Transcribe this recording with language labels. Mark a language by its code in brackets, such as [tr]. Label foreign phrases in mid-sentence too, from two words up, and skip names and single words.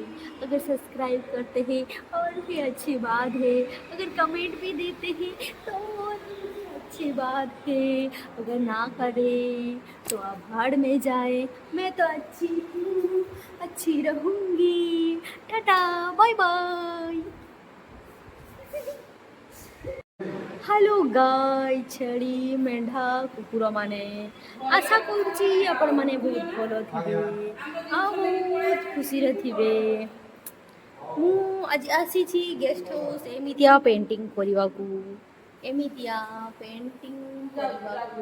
[hi] अगर सब्सक्राइब करते हैं और भी अच्छी बात है। अगर कमेंट भी देते हैं तो और भी अच्छी बात है। अगर ना करें तो आप भाड़ में जाए। मैं तो अच्छी हूँ, अच्छी रहूँगी। टाटा, बाय बाय। [en] hello guy [or] ଛେଳି ମେଣ୍ଢା କୁକୁରମାନେ ଆଶା କରୁଛି ଆପଣମାନେ ବହୁତ ଭଲ ଥିବେ ଆଉ ବହୁତ ଖୁସିରେ ଥିବେ। ମୁଁ ଆଜି ଆସିଛି [en] guest house [or] ଏମିତିଆ ପେଣ୍ଟିଂ କରିବାକୁ।